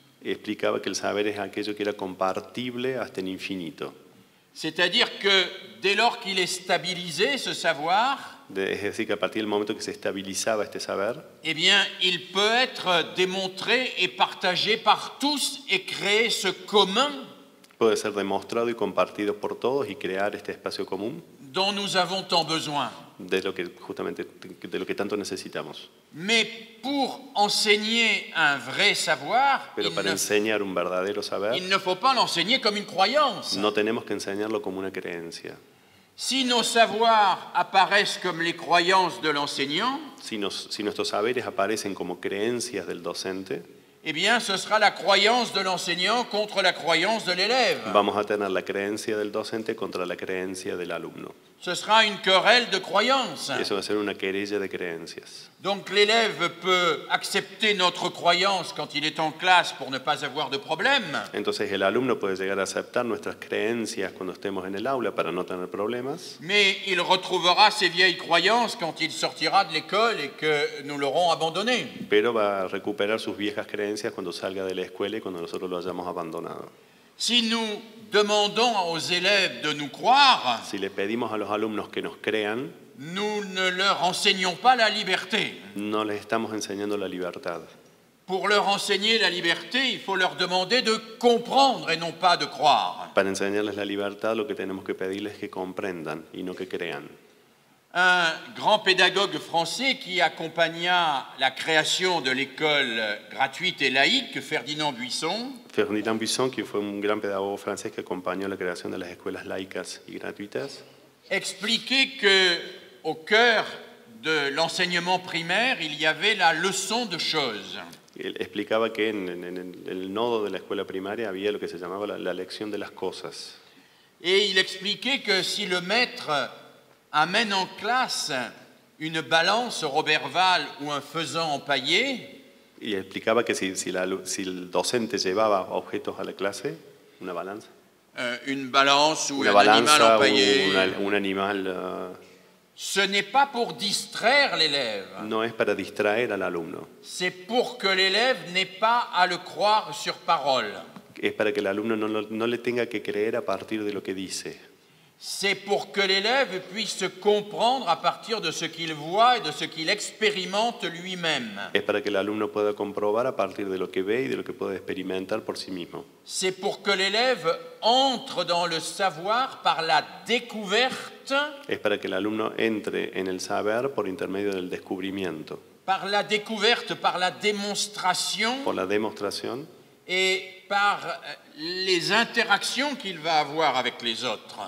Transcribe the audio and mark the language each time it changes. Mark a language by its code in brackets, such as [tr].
[es] explicaba que el saber es aquello que era compartible hasta el infinito. [fr] C'est-à-dire que dès lors qu'il est stabilisé, ce savoir, [es] Es decir, que a partir del momento que se estabilizaba este saber, [fr] eh bien, il peut être démontré et partagé par tous et créer ce commun [es] puede ser demostrado y compartido por todos y crear este espacio común [fr] dont nous avons tant besoin. [es] de lo que justamente de lo que tanto necesitamos. [fr] Mais pour enseigner un vrai savoir, [es] Pero para enseñar un verdadero saber, [fr] il ne faut pas l'enseigner comme une croyance. [es] no tenemos que enseñarlo como una creencia. [fr] Si nos savoirs apparaissent comme les croyances de l'enseignant, [es] Si nuestros saberes aparecen como creencias del docente, [fr] eh bien, ce sera la croyance de l'enseignant contre la croyance de l'élève. [es] vamos a tener la creencia del docente contra la creencia del alumno. [fr] Ce sera une querelle de croyances. [es] Eso va a ser una querella de creencias. [fr] Donc l'élève peut accepter notre croyance quand il est en classe pour ne pas avoir de problème, [es] Entonces el alumno puede llegar a aceptar nuestras creencias cuando estemos en el aula para no tener problemas, [fr] mais il retrouvera ses vieilles croyances quand il sortira de l'école et que nous l'aurons abandonné. [es] pero va a recuperar sus viejas creencias cuando salga de la escuela y cuando nosotros lo hayamos abandonado. [fr] Si nous demandons aux élèves de nous croire, [es] Si le pedimos a los alumnos que nos crean, [fr] nous ne leur enseignons pas la liberté. [es] no les estamos enseñando la libertad. [fr] Pour leur enseigner la liberté, il faut leur demander de comprendre et non pas de croire. [es] Para enseñarles la libertad, lo que tenemos que pedirles es que comprendan y no que crean. [fr] Un grand pédagogue français qui accompagna la création de l'école gratuite et laïque, Ferdinand Buisson, [es] Ferdinand Buisson, que fue un gran pedagogo francés que acompañó la creación de las escuelas laicas y gratuitas, [fr] expliquait que au cœur de l'enseignement primaire, il y avait la leçon de choses. [es] él explicaba que en el nodo de la escuela primaria había lo que se llamaba la lección de las cosas. [fr] Et il expliquait que si le maître amène en classe une balance Roberval ou un faisan empaillé, [es] Y explicaba que si el docente llevaba objetos a la clase, una balanza, [fr] une balance ou [es] una [fr] un animal [es] balanza [fr] empaillé, [es] un animal, [fr] ce n'est pas pour distraire l'élève, [es] no es para distraer al alumno, [fr] c'est pour que l'élève n'ait pas à le croire sur parole. [es] es para que el alumno no le tenga que creer a partir de lo que dice. [fr] C'est pour que l'élève puisse comprendre à partir de ce qu'il voit et de ce qu'il expérimente lui-même. [es] Es para que el alumno pueda comprobar a partir de lo que ve y de lo que puede experimentar por sí mismo. [fr] C'est pour que l'élève entre dans le savoir par la découverte, [es] Es para que el alumno entre en el saber por intermedio del descubrimiento, [fr] par la découverte, par la démonstration [es] por la demostración [fr] et par les interactions qu'il va avoir avec les autres.